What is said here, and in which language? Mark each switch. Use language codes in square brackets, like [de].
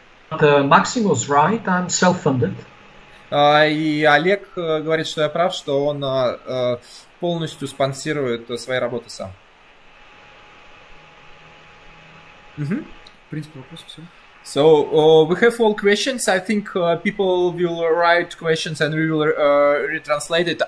[en] But Maxim was right, I'm self-funded. [ru] И Олег говорит, что я прав, что он полностью спонсирует свои работы сам. В принципе, вопрос все. [en] So we have all questions. I think people will write questions and we will retranslate it.